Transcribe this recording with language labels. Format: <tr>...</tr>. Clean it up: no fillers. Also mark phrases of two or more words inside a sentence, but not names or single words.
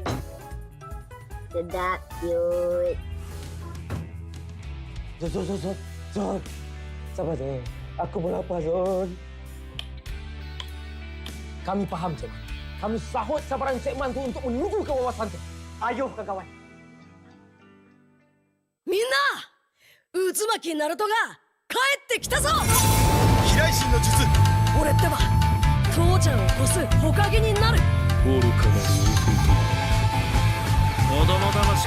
<ms>Sedap, cute. Zon. Sabar, Zon. Aku pun lapar, Zon. Kami faham, Cik. Kami sahut sabaran Cik Man tu untuk menuju ke wawasan tu. Ayo, kawan.</ms> <ja>みんな渦巻きナルトが帰ってきたぞ。飛来神の術。俺ってば父ちゃんを越す火影になる。愚かなる弟。子供騙しか。</ja>